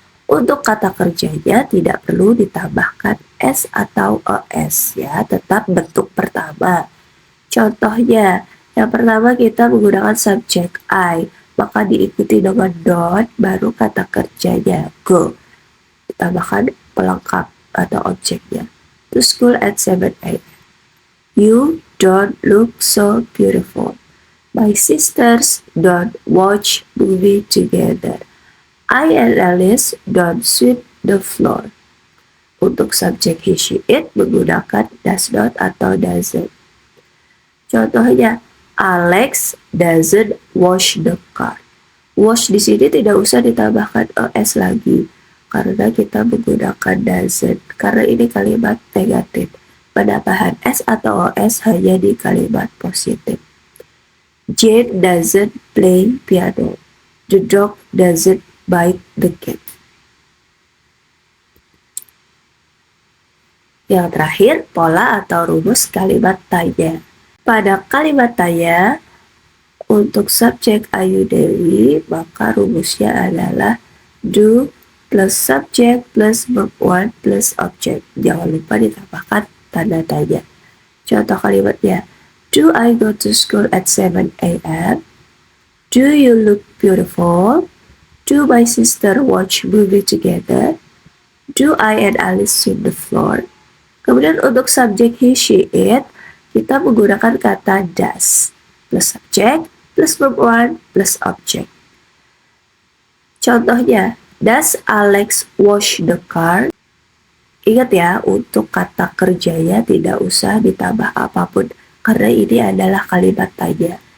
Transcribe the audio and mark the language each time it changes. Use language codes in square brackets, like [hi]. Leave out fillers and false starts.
[id] Untuk kata kerjanya tidak perlu ditambahkan s atau es ya, tetap bentuk pertama. Contohnya, yang pertama kita menggunakan subjek I, maka diikuti dengan don't, baru kata kerjanya go. Ditambahkan pelengkap atau objeknya. [en] To school at 7 a.m. You don't look so beautiful. My sisters don't watch movie together. I and Alice don't sweep the floor. [id] Untuk subjek he, she, it menggunakan does not atau doesn't. [en] Contohnya, Alex doesn't wash the car. [id] Wash di sini tidak usah ditambahkan es lagi karena kita menggunakan doesn't. Karena ini kalimat negatif. Penambahan s atau es hanya di kalimat positif. [en] Jane doesn't play piano. The dog doesn't bite the cat. [id] Yang terakhir, pola atau rumus kalimat tanya. Pada kalimat tanya, untuk subjek Ayu Dewi, maka rumusnya adalah do plus subjek plus verb 1 plus object. Jangan lupa ditambahkan tanda tanya. Contoh kalimatnya, [en] do I go to school at 7 a.m.? Do you look beautiful? Do my sister watch movie together? Do I and Alice sweep the floor? [id] Kemudian untuk subjek he, she, it, kita menggunakan kata [en] does plus subjek plus verb 1 plus object. Contohnya, does Alex wash the car? [id] Ingat ya, untuk kata kerjanya tidak usah ditambah apapun karena ini adalah kalimat tanya.